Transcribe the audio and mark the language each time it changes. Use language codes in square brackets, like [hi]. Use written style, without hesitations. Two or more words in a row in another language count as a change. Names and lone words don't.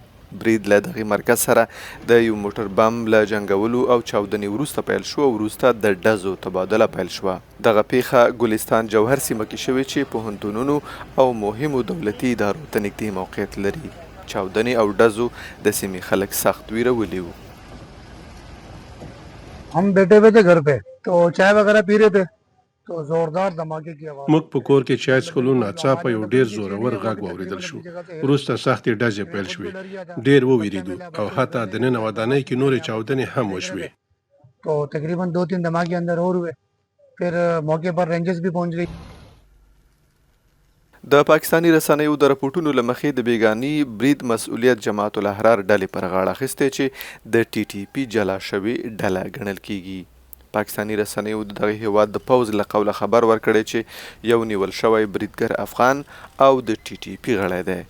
[ps] برید له دغې مرکز سره د یو موټر بم له جنګولو او چاودنې وروسته پیل شو او وروسته د ډزو تبادله پیل شوه. دغه پیښه ګلستان جوهر سیمه کې شوې چې پوهنتونونو او مهمو دولتي ادارو ته نږدې موقعیت لري. چاودنې او ډزو د سیمې خلک سخت ویرولي وو. [ur] ہم بیٹھے ہوئے تھے گھر پہ تو چائے وغیرہ پی رہے تھے تو زوردار دھماکے کی آواز. [ps] موږ په کور کې چای څښلو ناڅاپه یو ډیر زورور غږ واورېدل شو. وروسته سختې ډزې پیل شوې. ډیر وویریدو او حتی دننه ودانۍ کې نورې چاودنې هم وشوې. [ur] تو تقریباً 2-3 دھماکے اندر اور ہوئے۔ پھر موقع پر رینجرز بھی پہنچ گئی. [ps] د پاکستاني رسنیو د راپورټونو له مخې د بیګاني برید مسؤلیت جماعت الاحرار ډلې پر غاړه اخیستی چې د ټي ټي پي جلا شوې ډله ګڼل کیږي. پاکستاني رسنیو د دغه هیواد د پوځ له قوله خبر ورکړی چې یو نیول شوی بریدګر افغان او د ټي ټي پي غړی دی.